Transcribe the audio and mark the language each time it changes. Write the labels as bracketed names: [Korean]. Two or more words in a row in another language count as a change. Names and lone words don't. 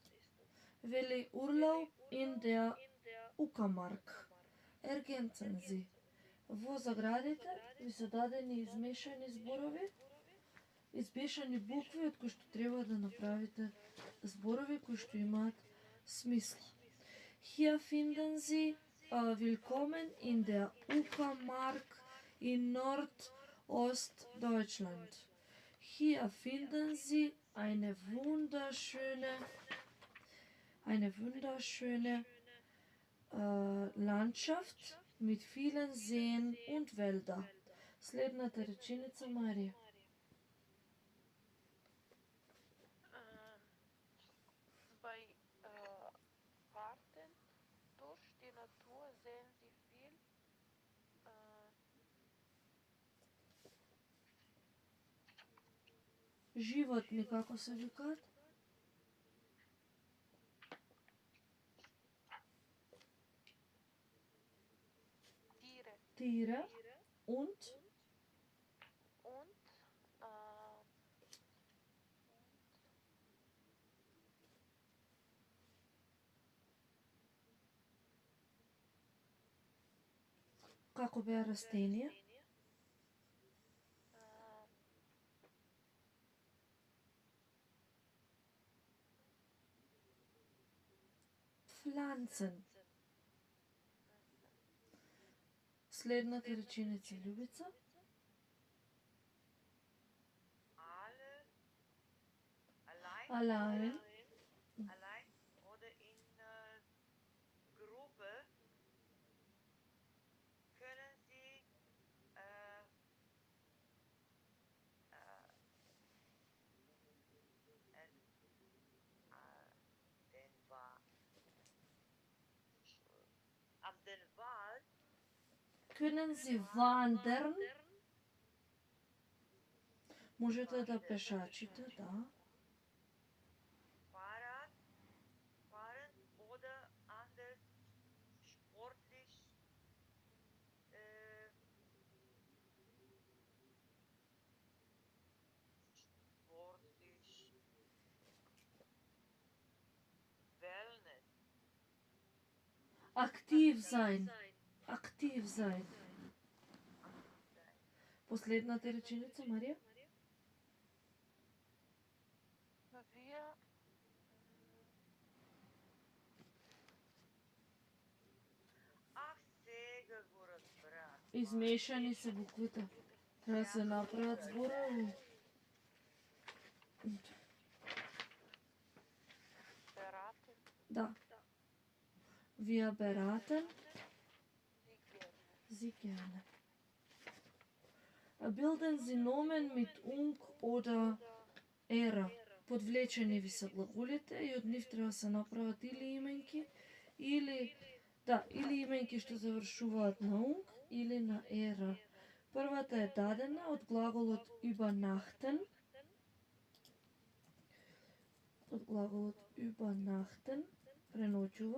[German] Вели Urlaub in der Uckermark. Ergänzen Sie. [Macedonian] Во заградите ви се дадени измешани зборови, измешани букви од кои што треба да направите зборови кои што имаат смисла. [German] Hier finden Sie Willkommen in der Uckermark in Nordostdeutschland. Hier finden Sie eine wunderschöne Landschaft mit vielen Seen und Wälder. [Macedonian] Следната реченица, Марија. [German] Bei Fahrten durch die Natur sehen Sie viel [Macedonian] Животни, како се викаат? [German] Tiere und [Macedonian] како беа растенија? [German] Pflanzen. [Macedonian] Следната реченица, Љубица. [German] Allein oder in Gruppe können Sie den Wald können Sie wandern. [Macedonian] Можете да пешачите, да. [German] fahren oder anders sportlich Wellness. Aktiv sein. Aktiv sein. [Macedonian] Последната реченица, Марија? [German] wir [Macedonian] Сега го разбрах. Измешани се буквите. Треба да се направат зборови. [German] beraten Да. Wir beraten Sie Sie gerne. gerne. Bilden Sie Nomen mit ung oder era. [Macedonian] Подвлечени ви се глаголите и од нив треба да се направат или именки, или именки што завршуваат на ung или на era. Првата е дадена од глаголот übernachten. Од глаголот übernachten, преночува.